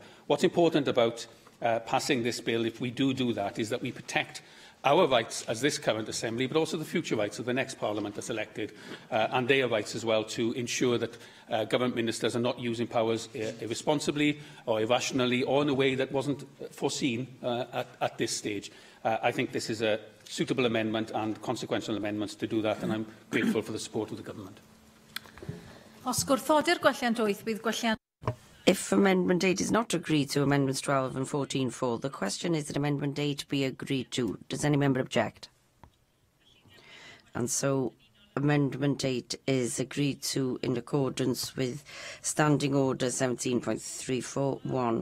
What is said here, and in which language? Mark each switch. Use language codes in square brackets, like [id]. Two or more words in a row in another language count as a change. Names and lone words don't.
[en] What's important about passing this bill, if we do that, is that we protect our rights as this current Assembly, but also the future rights of the next Parliament that's elected, and their rights as well, to ensure that government ministers are not using powers irresponsibly or irrationally or in a way that wasn't foreseen at this stage. I think this is a suitable amendment and consequential amendments to do that, and I'm grateful for the support of the Government. [cy] Os gwrthodir gwelliant 8, bydd gwelliant... [en] If Amendment 8 is not agreed to, Amendments 12 and 14 fall. The question is that Amendment 8 be agreed to. Does any member object? And so Amendment 8 is agreed to in accordance with Standing Order 17.341.